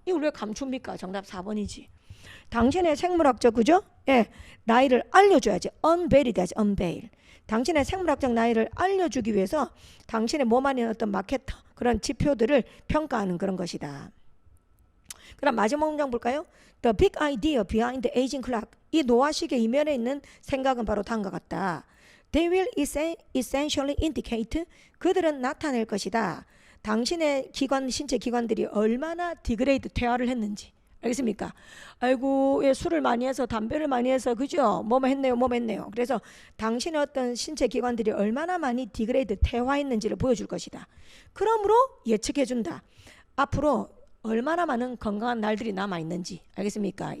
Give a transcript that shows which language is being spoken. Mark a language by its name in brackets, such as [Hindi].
[Korean] 이걸 왜 감춥니까? 정답 4번이지. 당신의 생물학적 그죠? 예, 나이를 알려줘야지. unveil이 돼야지. [English] unveil. [Korean] 당신의 생물학적 나이를 알려주기 위해서 당신의 몸 안에 어떤 마케터 그런 지표들을 평가하는 그런 것이다. 그럼 마지막 문장 볼까요? [English] The big idea behind the aging clock. [Korean] 이 노화시계 이면에 있는 생각은 바로 다음과 같다. [English] They will essentially indicate, [Korean] 그들은 나타낼 것이다. 당신의 기관, 신체 기관들이 얼마나 디그레이드, 퇴화를 했는지. 알겠습니까? 아이고, 예, 술을 많이 해서 담배를 많이 해서 그죠? 뭐뭐 했네요. 그래서 당신의 어떤 신체 기관들이 얼마나 많이 디그레이드, 퇴화했는지를 보여줄 것이다. 그러므로 예측해준다. 앞으로 얼마나 많은 건강한 날들이 남아있는지. 알겠습니까?